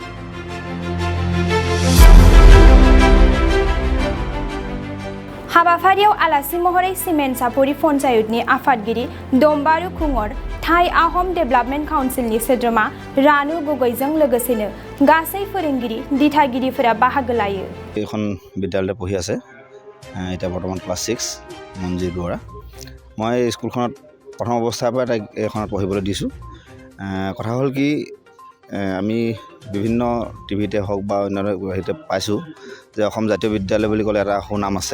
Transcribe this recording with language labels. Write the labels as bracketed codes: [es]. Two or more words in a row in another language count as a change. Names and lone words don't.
[brx] हाबाफारियाव आलासि महरै सिमेन्टसापरि पन्चायतनि आफादगिरि दम्बारु खुंगर थाई आहम डेभेलपमेन्ट काउन्सिलनि सोद्रोमा रानु गगৈजों लोगोसेनो गासै फोरोंगिरि दिथागिरिफोरा बाहागो लायो। [as] এখন বিদ্যালয়তে পঢ়ি আছে, এতিয়া বৰ্তমান ক্লাছ 6 মঞ্জিত বৰা। মই স্কুলখনত প্ৰথম অৱস্থাৰ পৰা তাইক এইখনত পঢ়িবলৈ দিছোঁ। কথা হ'ল কি, আমি বিভিন্ন টিভিতে হওক বা অন্য হেৰিতে পাইছোঁ যে অসম জাতীয় বিদ্যালয় বুলি ক'লে এটা সুনাম আছে।